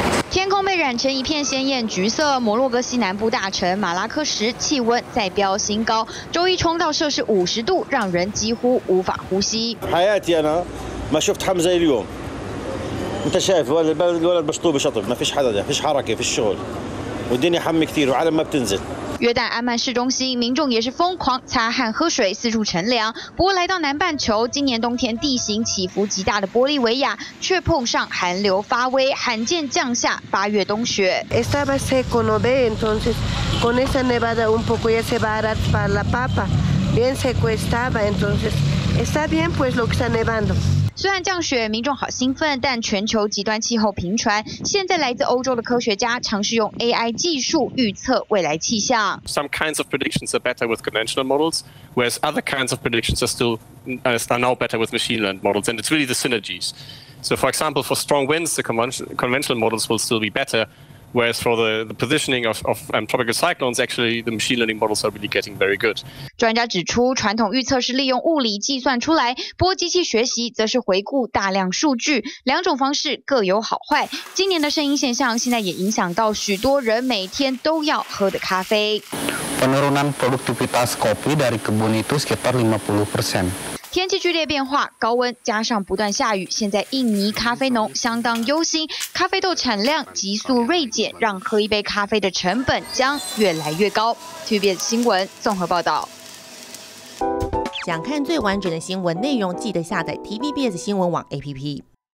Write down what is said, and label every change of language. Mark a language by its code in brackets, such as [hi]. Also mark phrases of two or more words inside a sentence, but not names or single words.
[zh] 天空被染成一片鲜艳橘色，摩洛哥西南部大城马拉喀什气温再飙新高，周一冲到摄氏50度，让人几乎无法呼吸。 [ar] حياتي أنا ما شفت حمزة اليوم. أنت شايف الولد مشطوب بشطب، ما فيش حدا، ما فيش حركة في الشغل، والدنيا حم كثير وعالم ما بتنزل. [zh] 约旦安曼市中心，民众也是疯狂擦汗喝水，四处乘凉。不过来到南半球，今年冬天地形起伏极大的玻利维亚，却碰上寒流发威，罕见降下8月冬雪。 [es] Estaba seco, no ve, entonces con esa nevada un poco ya se va a raspar la papa. Bien seco estaba, entonces está bien pues lo que está nevando. [zh] 虽然降雪，民众好兴奋，但全球极端气候频传。现在来自欧洲的科学家尝试用 AI 技术预测未来气象。 [en] Some kinds of predictions are better with conventional models, whereas other kinds of predictions are now better with machine learned models, and it's really the synergies. So, for example, for strong winds, the conventional models will still be better. Whereas for the positioning of tropical cyclones, actually the machine learning models are really getting very good. [zh] 专家指出，传统预测是利用物理计算出来，不过机器学习则是回顾大量数据，两种方式各有好坏。今年的声音现象现在也影响到许多人每天都要喝的咖啡。 [id] Penurunan produktivitas kopi dari kebun itu sekitar 50%. [zh] 天气剧烈变化，高温加上不断下雨，现在印尼咖啡农相当忧心，咖啡豆产量急速锐减，让喝一杯咖啡的成本将越来越高。TVBS 新闻综合报道。想看最完整的新闻内容，记得下载 TVBS 新闻网 APP。